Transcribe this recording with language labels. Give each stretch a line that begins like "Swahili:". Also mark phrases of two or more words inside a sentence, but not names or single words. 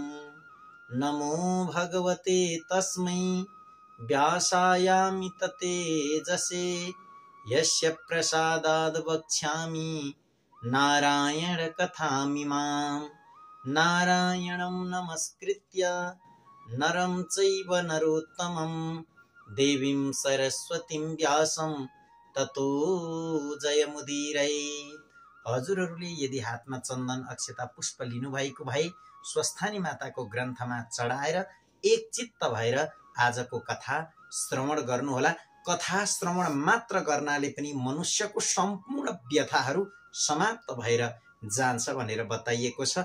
Sanskrit: नमो भगवते तस्मै व्यासायामित तेजसे यस्य प्रसादाद् वक्ष्यामि नारायण कथामिमाम्। नारायणं नमस्कृत्य नरं चैव नरोत्तमं देवीं सरस्वतीं व्यासं ततो जयमुदीरये।
Nepali: हजुरहरूले यदि हातमा चन्दन अक्षता पुष्प लिनुभएको भए स्वस्थानी माताको ग्रन्थमा चढाएर एक चित्त भएर आजको कथा श्रवण गर्नुहोला। कथा श्रवण मात्र गर्नाले पनि मनुष्यको सम्पूर्ण व्यथाहरू समाप्त भएर जान्छ भनेर बताइएको छ।